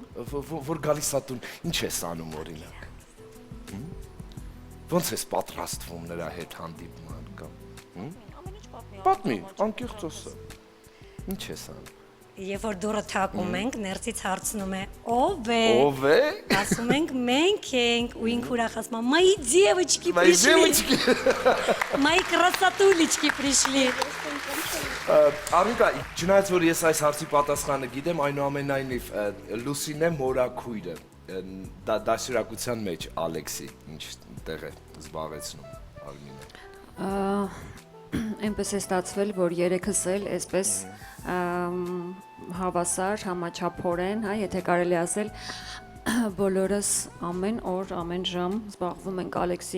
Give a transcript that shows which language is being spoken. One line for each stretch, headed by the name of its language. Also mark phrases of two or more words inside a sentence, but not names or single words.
Armenian: Որ գալիս ա տուն, ինչ ես անում օրինակ։ Ոնց ես պատրաստվում նրա հետ հանդիպման կամ։ Պատմի, անկեղծ ասա։ Ինչ ես անում։ Երբ որ դուրը թակում ենք, ներսից հարցնում է. «Ով է»։ Ով է։ Ասում ենք մենք ենք, ու ինք ուրախ ասում է.
Russian: «Мои девочки пришли». «Мои красотулечки пришли».
Armenian: Արմինկա, չնայած որ ես այս հարցի պատասխանը գիտեմ, այնուամենայնիվ Լուսինե մորաքույրը դասյուրակության մեջ Ալեքսի ինչ տեղ է զբաղեցնում Արմինը։ Այնպես է ստացվել, որ երեքս էլ այսպես հավասար, համաչափորեն, հա, եթե կարելի ասել, բոլորս ամեն օր, ամեն ժամ զբաղվում ենք Ալեքսի